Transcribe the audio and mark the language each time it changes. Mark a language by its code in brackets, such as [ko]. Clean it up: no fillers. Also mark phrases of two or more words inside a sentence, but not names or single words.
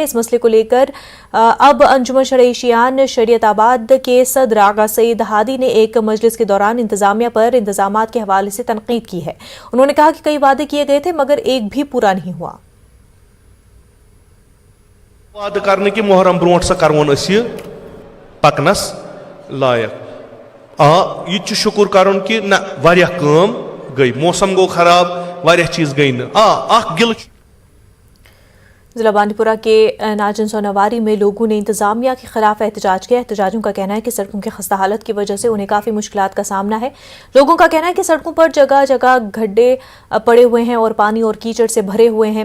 [ur] اس مسئلے کو لے کر اب انجمن شرعی شیعان شریعت آباد کے صدر آغا سعید ہادی نے ایک مجلس کے دوران انتظامیہ پر انتظامات کے حوالے سے تنقید کی ہے۔ انہوں نے کہا کہ کئی وعدے کیے گئے تھے مگر ایک بھی پورا نہیں ہوا۔ وعدہ کرنے کی [ks] محرم برونٹ سا کرون اسی پکنس لائق یہ شکر کرن کہ نہ واریاہ کام گئی، موسم گو خراب، واریاہ چیز گئی نا گل [ur] ضلع بانڈی کے ناجن سونواری میں لوگوں نے انتظامیہ کے خلاف احتجاج کیا. احتجاجیوں کا کہنا ہے کہ سڑکوں کی خستہ حالت کی وجہ سے انہیں کافی مشکلات کا سامنا ہے. لوگوں کا کہنا ہے کہ سڑکوں پر جگہ جگہ گڈھے پڑے ہوئے ہیں اور پانی اور کیچڑ سے بھرے ہوئے ہیں.